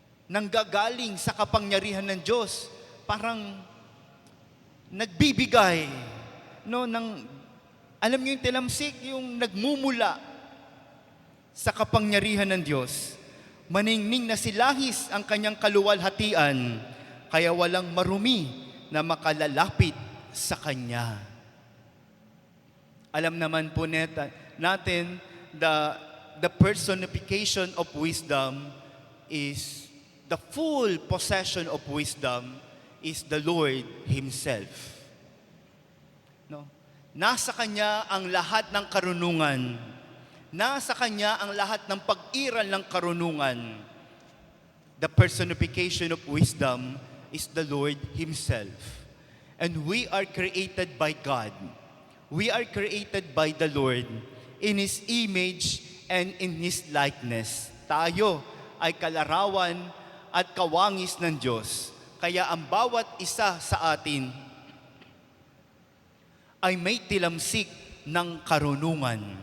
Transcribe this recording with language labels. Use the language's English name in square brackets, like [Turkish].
[Filipino] Nanggagaling sa kapangyarihan ng Diyos. Parang nagbibigay, no? Alam niyo yung tilamsik, yung nagmumula sa kapangyarihan ng Diyos. Maningning na silahis ang kanyang kaluwalhatian, kaya walang marumi na makalalapit sa Kanya. Alam naman po natin, [English] the personification of wisdom is, the full possession of wisdom is the Lord Himself. No? [Filipino] Nasa Kanya ang lahat ng karunungan. Nasa Kanya ang lahat ng pag-iral ng karunungan. [English] The personification of wisdom is the Lord Himself. And we are created by God. We are created by the Lord in His image and in His likeness. [Filipino] Tayo ay kalarawan at kawangis ng Diyos. Kaya ang bawat isa sa atin ay may tilamsik ng karunungan.